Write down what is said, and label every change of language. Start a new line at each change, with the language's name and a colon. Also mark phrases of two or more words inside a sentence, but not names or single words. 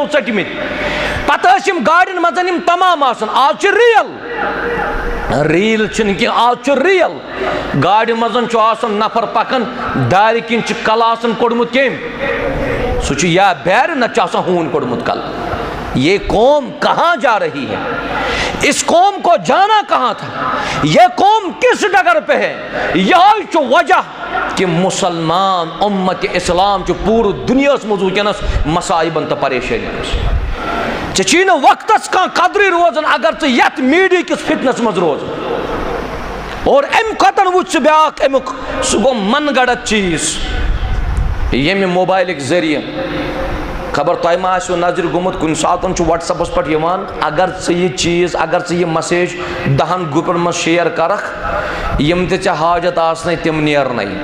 Kashmiri: ژٔٹمٕتۍ پتہٕ ٲسۍ یِم گاڑٮ۪ن منٛز یِم تمام آسان آز چھِ ریٖل چھِنہٕ کینٛہہ آز چھُ ریل گاڑِ منٛز چھُ آسان نفر پکان دارِ کِنۍ چھِ کلہٕ آسان کوٚڑمُت کٔمۍ سُہ چھُ یا بیرِ نتہٕ چھُ آسان ہوٗنۍ کوٚڑمُت کلہٕ
Urdu: یہ قوم کہاں جا رہی ہے اس قوم کو جانا کہاں تھا یہ قوم کس ڈگر پہ ہے یہی
Kashmiri: چھُ وجہ کہ مسلمان امت اسلام چھُ پوٗرٕ دُنیاہس منٛز وٕنکیٚنس مصائبن تہٕ پریشٲنین منٛز ژےٚ چھی نہٕ وقتس کانٛہہ قدرٕے روزان اگر ژٕ یتھ میٖڈیا کِس فتنس منٛز روزان اور امہِ کھۄتن وٕچھ ژٕ بیٛاکھ امیُک سُہ گوٚو من گڑت چیٖز ییٚمہِ موبایلٕکۍ ذٔریعہٕ خبر تۄہہِ ما آسیو نظرِ گوٚمُت کُنہِ ساتہٕ چھُ وٹس ایپس پٮ۪ٹھ یِوان اگر ژٕ یہِ چیٖز اگر ژٕ یہِ مسیج 10 گرُپن منٛز شیر کرکھ یِم تہِ ژےٚ حاجت آسنَے تِم نیرنَے